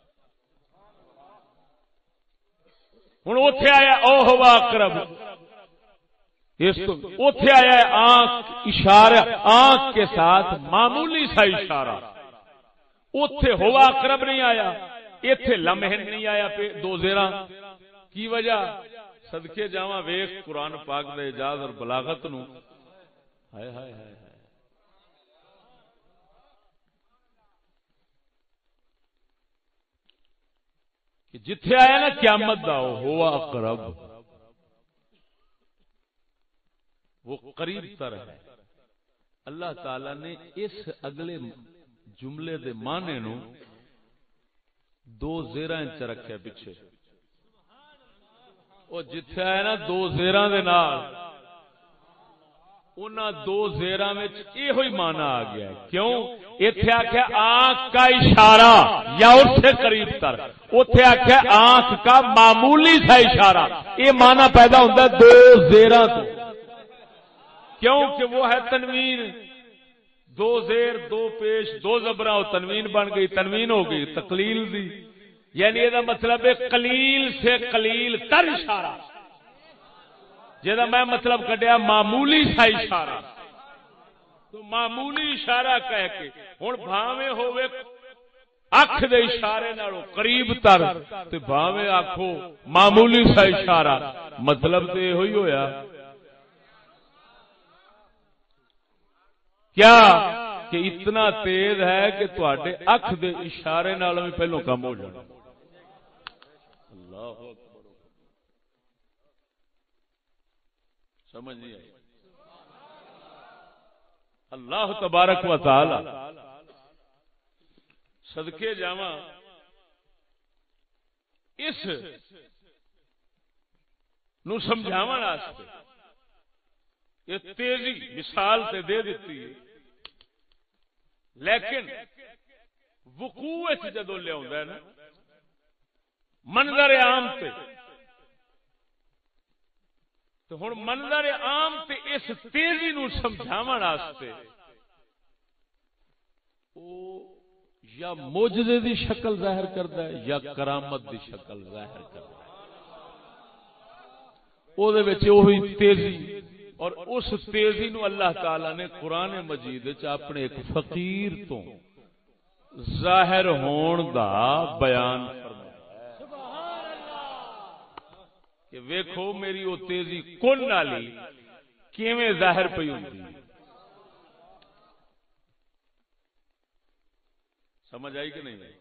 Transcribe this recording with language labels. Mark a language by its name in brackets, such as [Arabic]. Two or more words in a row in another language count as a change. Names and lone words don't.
[Punjabi] ہن اوتھے آیا او ہوا اقرب، اس تو اوتھے آیا آنکھ اشارہ، [Urdu] آنکھ کے ساتھ معمولی سا اشارہ. [Punjabi] اوتھے ہوا اقرب نہیں آیا، ایتھے لمح نہیں آیا، پہ دو زیراں. کی وجہ؟ صدقے جاواں ویکھ قرآن پاک دے اعجاز اور بلاغت نو. ہائے ہائے ہائے، جتھے آیا نا قیامت دا ہوا اقرب، وہ قریب تر ہے. اللہ تعالی نے اس اگلے جملے دے معنی نو دو زیراں چ رکھیا پیچھے. وہ جتھے آیا نا دو زیراں دے نال، انہاں دو زیراں وچ ایہی معنی آ گیا ہے. کیوں؟ ایتھے آکھیا [Urdu] آنکھ کا اشارہ یا اس سے قریب تر، [Punjabi] اوتھے آکھیا [Urdu] آنکھ کا معمولی سا اشارہ. یہ معنی پیدا ہوتا ہے [Punjabi] دو زیراں تو. کیوں کہ وہ ہے تنوین، دو زیر دو پیش دو زبراں، تنوین بن گئی، تنوین ہو گئی تقلیل دی. [Urdu] یعنی یہ مطلب ہے قلیل سے قلیل تر اشارہ، جہاں میں مطلب کڈیا معمولی سا اشارہ. [Punjabi] تو معمولی اشارہ کہہ کے ہن بھاویں ہوے اکھ دے اشارے نالوں قریب تر تے بھاویں آکھو [Urdu] معمولی سا اشارہ، [Punjabi] مطلب تے ایہو ہی ہویا کیا کہ اتنا تیز ہے کہ تواڈے اکھ دے اشارے نال بھی پہلو کم ہو جانا۔ اللہ اکبر، سمجھ نہیں آئی؟ اللہ تبارک و تعالی صدقے جاواں اس نو سمجھاون واسطے یہ تیزی مثال تے دے دیتی ہے، لیکن وقوع جدو لیا ہے نا منظر عام تے، تو ہن منظر عام تے اس تیزی نو سمجھاون واسطے او یا معجزے دی شکل ظاہر کردا ہے یا کرامت دی شکل ظاہر کردا ہے، او دے وچ وہی تیزی، اور اس تیزی نو اللہ تعالی نے قرآن مجید وچ اپنے ایک فقیر تو ظاہر ہون دا بیان فرمایا سبحان اللہ، کہ ویکھو میری او تیزی کون والی کیویں ظاہر پئی ہوندی، سمجھ آئی کہ نہیں؟